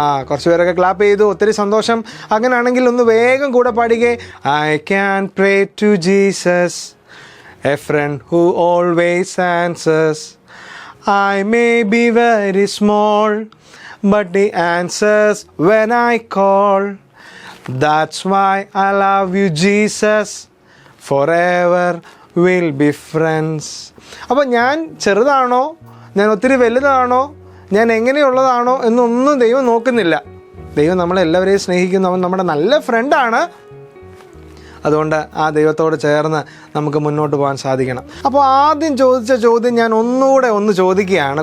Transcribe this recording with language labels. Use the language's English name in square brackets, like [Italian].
[Malayalam] കുറച്ച് പേരൊക്കെ ക്ലാപ്പ് ചെയ്തു, ഒത്തിരി സന്തോഷം. അങ്ങനെയാണെങ്കിൽ ഒന്ന് വേഗം കൂടെ പാടിക്കേ. [English] I can pray to Jesus, a friend who always answers. I may be very small, but he answers when I call. That's why I love you, Jesus. Forever we'll be friends. [Malayalam] അപ്പോൾ ഞാൻ ചെറുതാണോ, ഞാൻ ഒത്തിരി വലുതാണോ, ഞാൻ എങ്ങനെയുള്ളതാണോ എന്നൊന്നും ദൈവം നോക്കുന്നില്ല. ദൈവം നമ്മളെല്ലാവരെയും സ്നേഹിക്കുന്നു. അവൻ നമ്മുടെ നല്ല ഫ്രണ്ടാണ്. അതുകൊണ്ട് ആ ദൈവത്തോട് ചേർന്ന് നമുക്ക് മുന്നോട്ട് പോകാൻ സാധിക്കണം. അപ്പോൾ ആദ്യം ചോദിച്ച ചോദ്യം ഞാൻ ഒന്നുകൂടെ ചോദിക്കുകയാണ്.